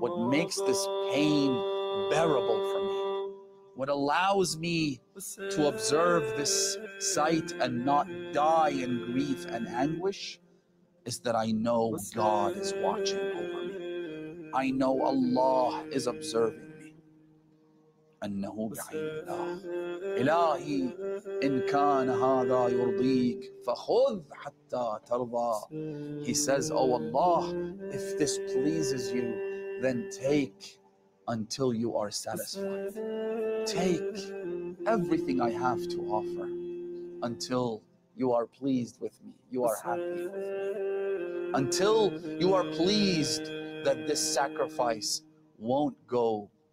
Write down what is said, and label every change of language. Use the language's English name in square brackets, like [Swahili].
[English] What makes this pain bearable for me, what allows me to observe this sight and not die in grief and anguish, is that I know God is watching over me. I know Allah is observing me. [Arabic] أنه بعين الله إلهي إن كان هذا يرضيك فخذ حتى ترضى. [English] He says, oh Allah, if this pleases you, then take until you are satisfied. Take everything I have to offer until you are pleased with me, you are happy with me, until you are pleased that this sacrifice won't go